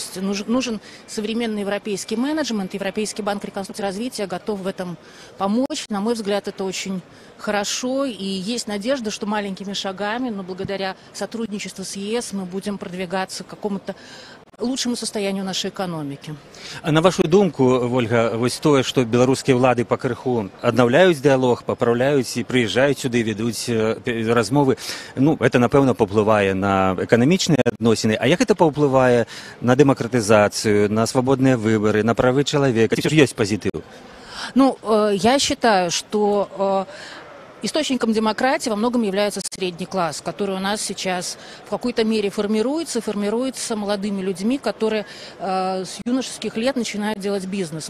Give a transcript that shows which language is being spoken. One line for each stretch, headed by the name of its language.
Russian: То есть нужен современный европейский менеджмент. Европейский банк реконструкции и развития готов в этом помочь. На мой взгляд, это очень хорошо. И есть надежда, что маленькими шагами, но благодаря сотрудничеству с ЕС, мы будем продвигаться к какому-то лучшему состоянию нашей экономики.
Belarusian: А на вашу думку, Вольга, вось тое, што беларускія ўлады пакрыху аднаўляюць дыялог, папраўляюць і прыязджаюць сюды, ведуць размовы, это, напэўна, паўплывае на эканамічныя адносіны. А як это паўплывае на дэмакратызацыю, на свабодныя выбары, на правы чалавека? Ці ёсць пазітыў?
Russian: Я считаю, что источником демократии во многом является средний класс, который у нас сейчас в какой-то мере формируется молодыми людьми, которые с юношеских лет начинают делать бизнес.